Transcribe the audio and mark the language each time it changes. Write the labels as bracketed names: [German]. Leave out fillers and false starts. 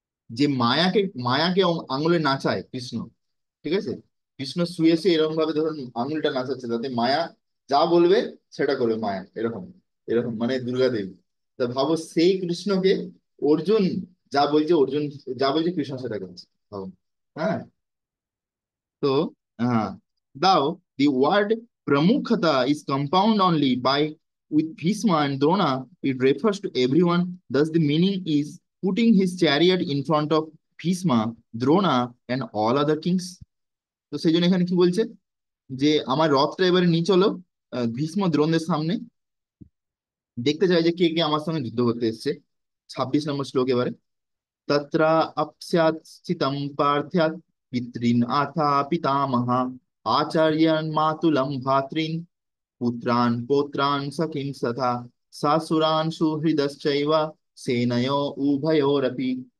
[Bangla] যে মায়াকে আঙুলে নাচায় কৃষ্ণ, ঠিক আছে। কৃষ্ণ শুয়ে শুয়ে এরকম ভাবে ধরুন আঙুলটা নাচাচ্ছে, যাতে মায়া যা বলবে সেটা করবে মায়া, এরকম এরকম মানে দুর্গা দেবী। তা ভাবো সেই কৃষ্ণকে অর্জুন অর্জুন যা বলছে কৃষ্ণ সেটা করছে, ভাবো। হ্যাঁ। [English] তো thou, the word pramukhata is compound only by with Bhishma and Drona. It refers to everyone. Thus, the meaning is putting his chariot in front of Bhishma, Drona, and all other kings. [Bangla] তো সেই জন্য এখানে কি বলছে, যে আমার রথটা এবারে নিয়ে চলো ভীষ্ম দ্রোণদের সামনে, দেখতে চাই যে কে কে আমার সঙ্গে যুদ্ধ করতে এসছে। 26 নম্বর শ্লোক এবারে। [Sanskrit] तत्र अपश्यत् स्थितं पार्थ्यात् पितॄन् अथा पितामहा आचार्यान् मातुलं भ्रातॄन् पुत्रान् पौत्रान् सखीं तथा सासुरान् सुहृदश्चैव सेनयो उभयोरपि।